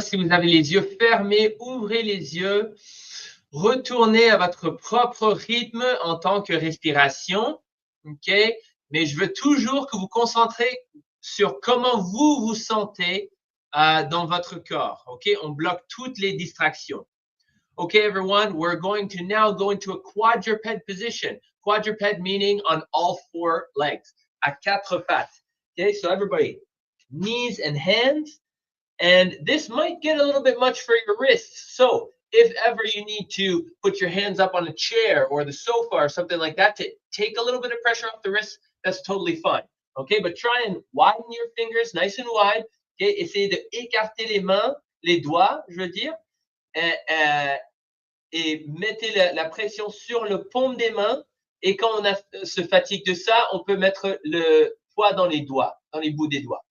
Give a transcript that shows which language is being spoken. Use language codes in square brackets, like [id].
[fr] Si vous avez les yeux fermés, ouvrez les yeux. Retournez à votre propre rythme en tant que respiration. OK? Mais je veux toujours que vous concentrez sur comment vous vous sentez dans votre corps. OK? On bloque toutes les distractions. [en] Okay, everyone, we're going to now go into a quadruped position. Quadruped meaning on all four legs, [fr] à quatre pattes. [en] Okay, so everybody, knees and hands. And this might get a little bit much for your wrists. So if ever you need to put your hands up on a chair or the sofa or something like that to take a little bit of pressure off the wrists, that's totally fine. Okay, but try and widen your fingers nice and wide. [fr] Okay, essayez de écarter les mains, les doigts, je veux dire. Et mettez la pression sur le paume des mains. Et quand on se fatigue de ça, on peut mettre le poids dans les doigts, dans les bouts des doigts.